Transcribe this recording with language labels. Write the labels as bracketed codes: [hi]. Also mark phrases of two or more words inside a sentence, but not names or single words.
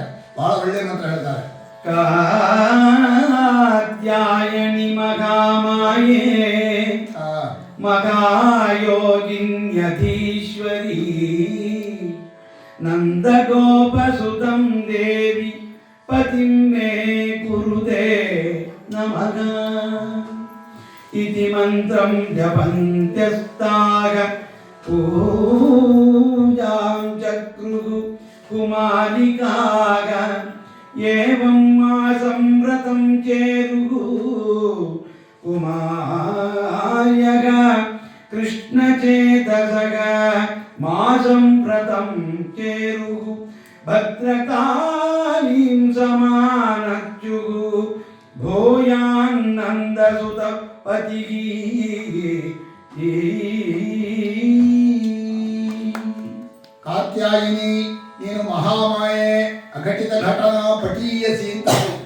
[kn] ಬಹಳ ಒಳ್ಳೆ ಮಂತ್ರ ಹೇಳ್ತಾರೆ. [sa] ಕಾತ್ಯಾಯನಿ ಮಹಾಮಾಯೇ ಮಹಾಯೋಗಿನ್ಯಧೀಶ್ವರಿ ನಂದಗೋಪಸುತಂ ದೇವಿ ಪತಿಂ ಮೇ ಕುರುತೆ ನಮಃ ಇತಿ ಮಂತ್ರಂ ಜಪಂತ್ಯಸ್ತಾಗ ಪೂಜಾಂ ಚಕ್ರುಃ ಕುಮಾರಿಕಾಗ ಏವಂ ಮಾಸಂ ವ್ರತಂ ಚೇರುಃ ಕುಮಾರ್ಯಗ ಕೃಷ್ಣಚೇತಸಗ ಮಾಸಂ ವ್ರತಂ ಚೇರುಃ ಭದ್ರಕಾಲೀಂ ಸಮಾನಚ್ಯುಃ ಭೂಯಾನ್ನಂದಸುತ ಪತಿಃ. [kn] ಕಾತ್ಯಾಯಿನಿ, ನೀನು ಮಹಾಮಾಯೆ, ಅಘಟಿತ ಘಟನಾ ಪಟೀಯಸಿ ಅಂತ.